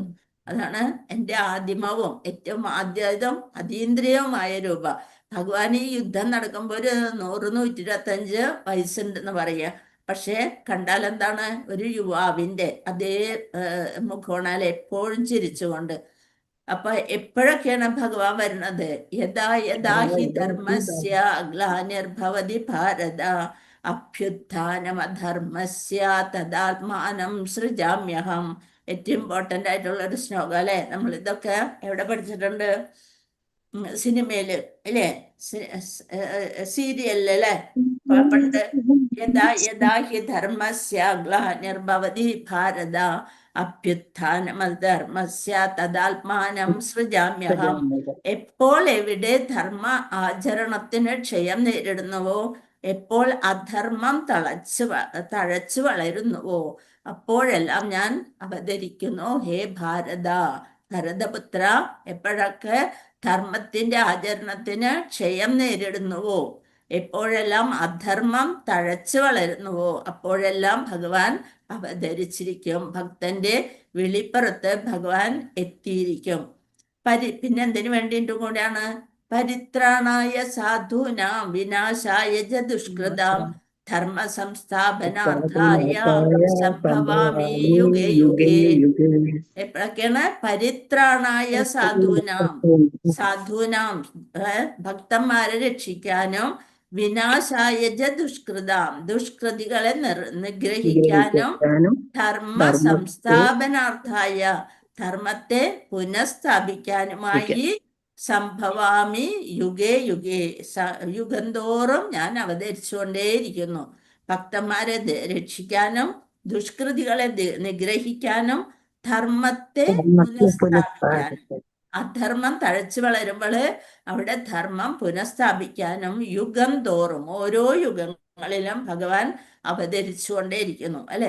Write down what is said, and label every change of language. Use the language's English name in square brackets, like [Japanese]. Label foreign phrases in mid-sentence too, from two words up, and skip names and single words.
[Malayalam] അതാണ് എൻ്റെ ആദിമവും ഏറ്റവും ആദ്യതും അതീന്ദ്രിയവുമായ രൂപം. ഭഗവാൻ ഈ യുദ്ധം നടക്കുമ്പോൾ ഒരു 100-125 വയസ്സുണ്ടെന്ന് പറയുക. പക്ഷേ കണ്ടാൽ എന്താണ്? ഒരു യുവാവിന്റെ അതേ മുഖോണാൽ എപ്പോഴും ചിരിച്ചുകൊണ്ട്. അപ്പൊ എപ്പോഴൊക്കെയാണ് ഭഗവാൻ വരുന്നത്? [Sanskrit] യഥാ യഥാ ഹി ധർമ്മസ്യ ഗ്ലാനിർഭവതി ഭാരത അഭ്യുത്ഥാനമധർമ്മസ്യ തദാത്മാനം സൃജാമ്യഹം. [Malayalam] ഏറ്റവും ഇമ്പോർട്ടൻ്റ് ആയിട്ടുള്ള ഒരു ശ്ലോകം അല്ലെ. നമ്മൾ ഇതൊക്കെ എവിടെ പഠിച്ചിട്ടുണ്ട്? സിനിമയില് അല്ലേ, സീരിയലില് അല്ലെ. [Sanskrit] പണ്ട് യഥാ യഥാ ഹി ധർമ്മസ്യ ഗ്ലാനിർഭവതി ഭാരത അഭ്യുത്ഥാനമധർമ്മസ്യ തദാത്മാനം സൃജാമ്യഹം. [Malayalam] എപ്പോൾ എവിടെ ധർമ്മ ആചരണത്തിന് ക്ഷയം നേരിടുന്നുവോ, എപ്പോൾ അധർമ്മം തഴച്ചു വളരുന്നുവോ, അപ്പോഴെല്ലാം ഞാൻ അവതരിക്കുന്നു. ഹേ ഭാരത, ഭരതപുത്ര, എപ്പോഴൊക്കെ ധർമ്മത്തിന്റെ ആചരണത്തിന് ക്ഷയം നേരിടുന്നുവോ, എപ്പോഴെല്ലാം അധർമ്മം തഴച്ചു വളരുന്നുവോ, അപ്പോഴെല്ലാം ഭഗവാൻ അവതരിച്ചിരിക്കും. ഭക്തന്റെ വെളിപ്പുറത്ത് ഭഗവാൻ എത്തിയിരിക്കും. പിന്നെന്തിനു വേണ്ടിയിട്ടും കൂടെയാണ്? [Sanskrit] പരിത്രാണായ സാധൂനാം വിനാശായ ച ദുഷ്കൃതാം ധർമ്മ സംസ്ഥാപനാർത്ഥായ സംഭവാമി യുഗേ യുഗേ. എപ്പോഴൊക്കെയാണ്? പരിത്രാണായ സാധൂനാം, [Malayalam] ഭക്തന്മാരെ രക്ഷിക്കാനും, [Sanskrit] വിനാശായ ച ദുഷ്കൃതാം, [Malayalam] ദുഷ്കൃതികളെ നിഗ്രഹിക്കാനും, [Sanskrit] ധർമ്മ സംസ്ഥാപനാർത്ഥായ, [Malayalam] ധർമ്മത്തെ പുനഃസ്ഥാപിക്കാനുമായി [Sanskrit] സംഭവാമി യുഗേ യുഗേ, [Malayalam] യുഗം തോറും ഞാൻ അവതരിച്ചുകൊണ്ടേയിരിക്കുന്നു. ഭക്തന്മാരെ രക്ഷിക്കാനും, ദുഷ്കൃതികളെ നിഗ്രഹിക്കാനും, ധർമ്മത്തെ ധർമ്മത്തെ പുനഃസ്ഥാപിക്കാനും. അധർമ്മം തഴച്ചു വളരുമ്പോൾ അവിടെ ധർമ്മം പുനഃസ്ഥാപിക്കാനും യുഗം തോറും ഓരോ യുഗങ്ങളിലും ഭഗവാൻ അവതരിച്ചുകൊണ്ടേയിരിക്കുന്നു അല്ലെ.